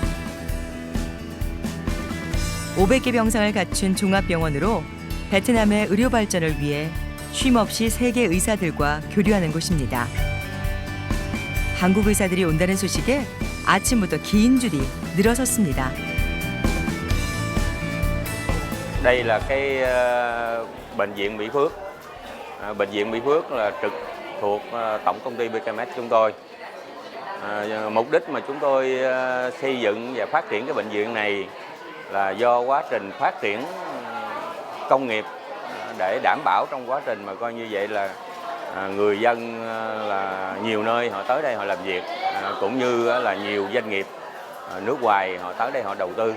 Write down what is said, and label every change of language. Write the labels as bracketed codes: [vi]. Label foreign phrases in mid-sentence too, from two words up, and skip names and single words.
[ko] 500개 병상을 갖춘 종합병원으로 베트남의 의료 발전을 위해 쉼없이 세계 의사들과 교류하는 곳입니다. 한국 의사들이 온다는 소식에 아침부터 긴 줄이 늘어섰습니다. [vi] Đây là cái bệnh viện Mỹ Phước. Bệnh viện Mỹ Phước là trực thuộc tổng công ty BKMS chúng tôi. Mục đích mà chúng tôi xây dựng và phát triển cái bệnh viện này là do quá trình phát triển công nghiệp để đảm bảo trong quá trình mà coi như vậy là người dân là nhiều nơi họ tới đây họ làm việc, cũng như là nhiều doanh nghiệp nước ngoài họ tới đây họ đầu tư.